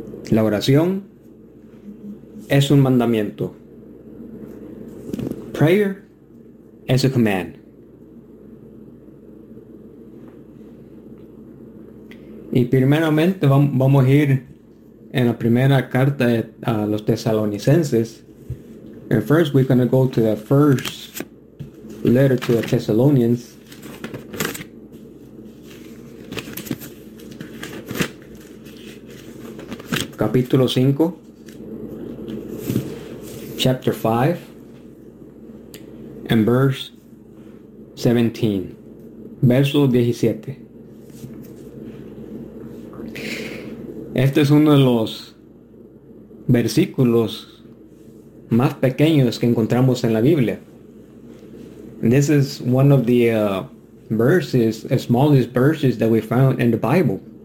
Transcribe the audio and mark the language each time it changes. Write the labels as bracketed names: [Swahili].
[Spanish] La oración es un mandamiento. [English] Prayer is a command. [Spanish] Y primeramente vamos a ir en la primera carta a los Tesalonicenses. [English] And first we're going to go to the first letter to the Thessalonians. [Spanish] Capítulo 5. [English] Chapter 5. And verse 17. [Spanish] Verso 17. Este es uno de los versículos más pequeños que encontramos en la Biblia. [English] This is one of the verses, the smallest verses that we found in the Bible.